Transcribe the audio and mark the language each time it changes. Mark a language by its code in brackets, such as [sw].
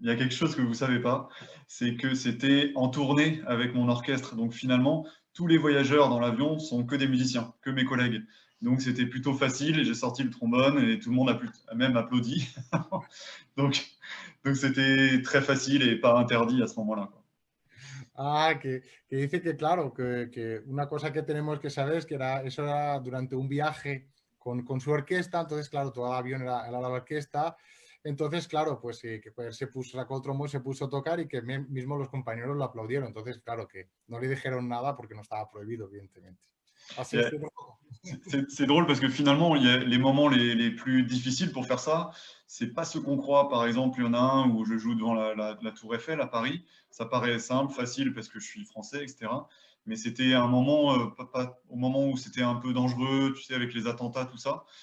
[fr] Il y a quelque chose que vous savez pas, c'est que c'était en tournée avec mon orchestre. Donc finalement, tous les voyageurs dans l'avion sont que des musiciens, que mes collègues. Donc c'était plutôt facile et j'ai sorti le trombone et tout le monde a même applaudi. donc c'était très facile et pas interdit à ce moment-là, quoi. [es] Ah, que dice que claro, que una cosa que tenemos que saber es que eso era durante un viaje con su orquesta, entonces claro, todo el avión era la orquesta, entonces claro, pues que pues, sacó el trombón, se puso a tocar y que mismo los compañeros lo aplaudieron, entonces claro, que no le dijeron nada porque no estaba prohibido, evidentemente. Así Yeah. [fr] C'est drôle parce que finalement, il y a les moments les plus difficiles pour faire ça, c'est pas ce qu'on croit. Par exemple, il y en a un où je joue devant la Tour Eiffel à Paris. Ça paraît simple, facile parce que je suis français, etc. Mais c'était un moment, au moment où c'était un peu dangereux, tu sais, avec les attentats, tout ça.